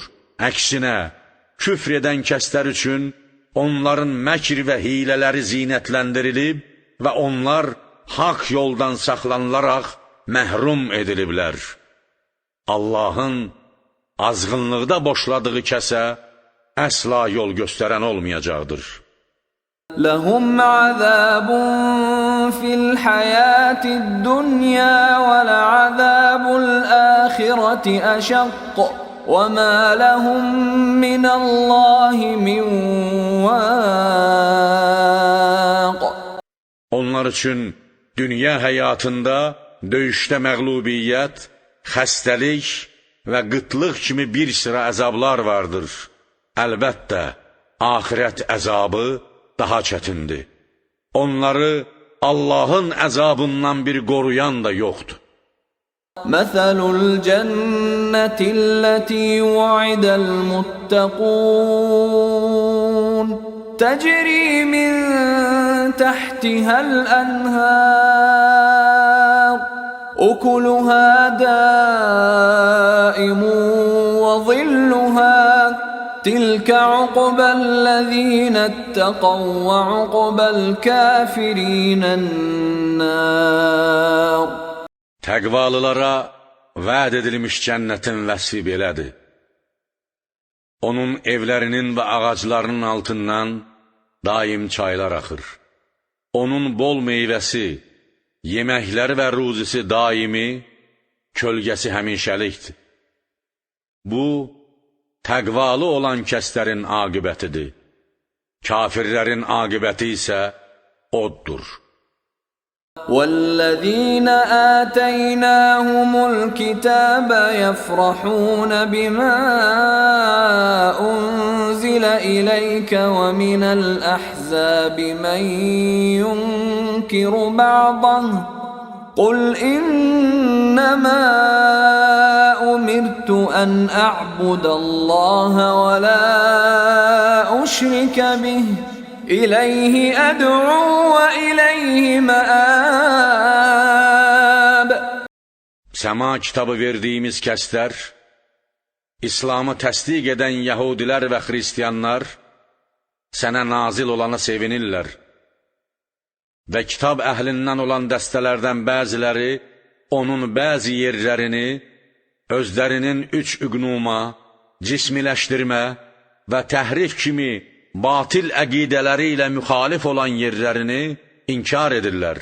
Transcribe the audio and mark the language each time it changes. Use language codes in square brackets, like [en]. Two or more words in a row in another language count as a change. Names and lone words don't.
[az] Əksinə, küfr edən kəslər üçün onların məkr və hilələri zinətləndirilib və onlar haqq yoldan saxlanılaraq məhrum ediliblər. Allahın azğınlıqda boşladığı kəsə əsla yol göstərən olmayacaqdır. [ar] لَهُمْ عَذَابٌ فِي الْحَيَاةِ الدُّنْيَا وَلَعَذَابُ الْآخِرَةِ أَشَقُّ وَمَا لَهُمْ مِنَ اللَّهِ مِنْ وَاقٍ. [az] Onlar üçün dünya həyatında döyüşdə məğlubiyyət, xəstəlik və qıtlıq kimi bir sıra əzablar vardır. Əlbəttə, axirət əzabı daha çətindir. Onları Allahın əzabından bir qoruyan da yoxdur. [ar] مَثَلُ الْجَنَّةِ الَّتِي وُعِدَ الْمُتَّقُونَ تَجْرِي مِنْ تَحْتِهَا الْأَنْهَارُ أُكُلُهَا دَائِمٌ وَظِلُّهَا تِلْكَ عُقْبَى الَّذِينَ اتَّقَوْا وَعُقْبَى الْكَافِرِينَ النَّارُ. [az] Təqvalılara vəd edilmiş cənnətin vəsfi belədir. Onun evlərinin və ağaclarının altından daim çaylar axır. Onun bol meyvəsi, yeməkləri və ruzisi daimi, kölgəsi həmişəlikdir. Bu, təqvalı olan kəslərin aqibətidir. Kafirlərin aqibəti isə oddur. [ar] وَالَّذِينَ آتَيْنَاهُمُ الْكِتَابَ يَفْرَحُونَ بِمَا أُنْزِلَ إِلَيْكَ وَمِنَ الْأَحْزَابِ مَنْ يُنْكِرُ بَعْضَهُ قُلْ إِنَّمَا أُمِرْتُ أَنْ أَعْبُدَ اللَّهَ وَلَا أُشْرِكَ بِهِ إليه أدعو وإليه مآب. [az] Səma kitabı verdiyimiz kəslər, İslamı təsdiq edən yəhudilər və xristiyanlar sənə nazil olana sevinirlər və kitab əhlindən olan dəstələrdən bəziləri onun bəzi yerlərini özlərinin üç üqnuma, cismiləşdirmə və təhrif kimi batil əqidələri ilə müxalif olan yerlərini inkar edirlər.